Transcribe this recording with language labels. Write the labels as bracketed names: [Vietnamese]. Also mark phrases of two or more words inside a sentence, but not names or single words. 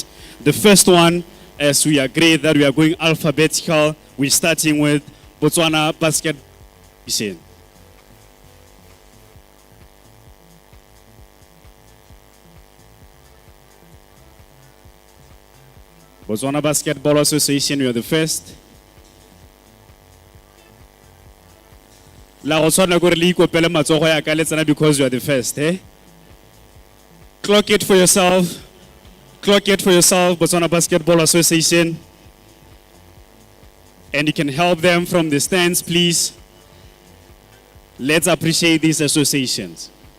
[English] The first one, as we agreed that we are going alphabetical, we're starting with Botswana Basketball Association. Botswana Basketball Association, you are the first. [Tswana] La go tshwana gore le ikopele matsogo ya ka letsana [English] because you are the first, [Tswana] eh? [English] Clock it for yourself. Clock it for yourself, Botswana Basketball Association. And you can help them from the stands, please. Let's appreciate these associations.